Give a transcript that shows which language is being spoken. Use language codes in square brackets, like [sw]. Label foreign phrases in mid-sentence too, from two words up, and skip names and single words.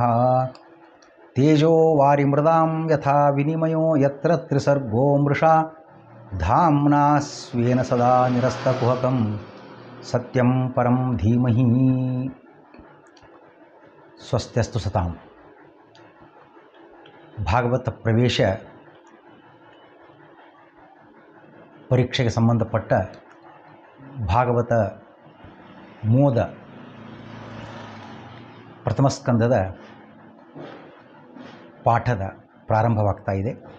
[sa] ತೇಜೋ ವಾರಿಮೃದಾಂ ಯಥಾ ವಿನಿಮಯೋ ಯತ್ರ ತ್ರಿಸರ್ಗೋ ಮೃಷಾ ಧಾಮ್ನಾ ಸ್ವೇನ ಸದಾ ನಿರಸ್ತಕುಹಕಂ ಸತ್ಯಂ ಪರಂ ಧೀಮಹಿ. ಸ್ವಸ್ತ್ಯಸ್ತು ಸತಾಂ. [kn] ಭಾಗವತ ಪ್ರವೇಶ ಪರೀಕ್ಷೆಗೆ ಸಂಬಂಧಪಟ್ಟ ಭಾಗವತ ಮೋದ ಪ್ರಥಮ ಸ್ಕಂದದ ಪಾಠದ ಪ್ರಾರಂಭವಾಗ್ತಾ ಇದೆ.